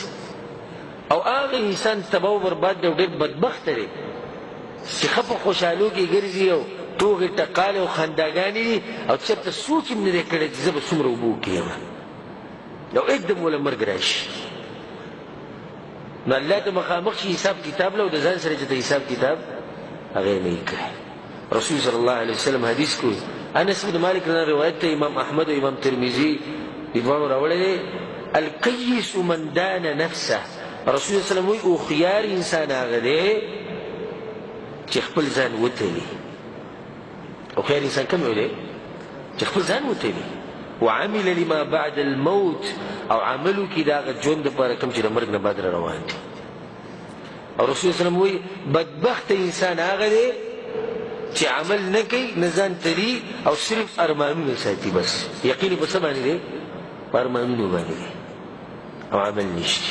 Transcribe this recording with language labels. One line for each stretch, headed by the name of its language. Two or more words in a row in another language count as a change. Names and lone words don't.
Pashto: او هغه انسان تباہ و برباد دی او ډېر بدبخته دی چې ښه په خوشحالو کې ګرځي او ټوغې ټقالې او خنداګانې دي او چېرته سوچ هم نه دی کړی چې زه به څومره اوبه وکړم او एकदम وله مرګ راشي. نو الله ته مخامخ شي حساب کتاب له او د ځان سره چې د حساب کتاب هغه یې نه یې کړی.
Arabic: رسول صلی الله علیه وسلم
Pashto: حدیث کوي، انس بن مالک نه روایت ته امام احمد او امام ترمذي دواړو راوړی دی،
Arabic: الکیس من دان نفسه. رسول الله صلی الله علیه وسلم
Pashto: وایي هوښیار انسان هغه دی چې خپل ځان وتلي. هوښیار انسان کوم یو دی؟ چې خپل ځان وتلي.
Arabic: وعمل لما بعد الموت،
Pashto: او عملو کې د هغه ژوند دپاره کوم چې د مرګ نه بعد را روان دي. او
Arabic: رسول الله صلی الله علیه وسلم
Pashto: وایي بدبخت انسان هغه دی چې عمل نه کوي، نه ځان تلي او صرف ارمانونه ساتي. بس یقین په څه باندې دی؟ په ارمانونو باندې دی او عمل نشته.